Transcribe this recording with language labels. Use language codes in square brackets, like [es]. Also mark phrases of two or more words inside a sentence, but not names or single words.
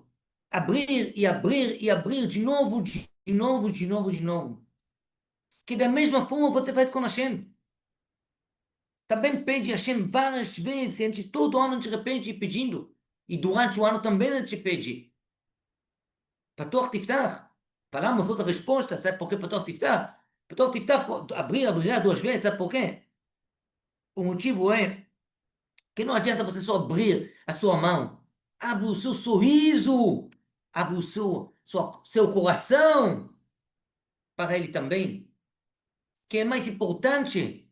[pt] Abrir e abrir e abrir de novo, de novo, de novo, de novo. Que da mesma forma você faz com Hashem. Também pede a Hashem várias vezes, antes todo ano a gente repete pedindo. E durante o ano também a gente pede. [he] Patoch tiftach. [pt] Falamos outra resposta, sabe por que [he] Patoch tiftach? Patoch tiftach, [pt] abrir, abrir duas vezes, sabe por quê? O motivo é que não adianta você só abrir a sua mão. Abre o seu sorriso. Abre o seu coração para ele também. Que é mais importante.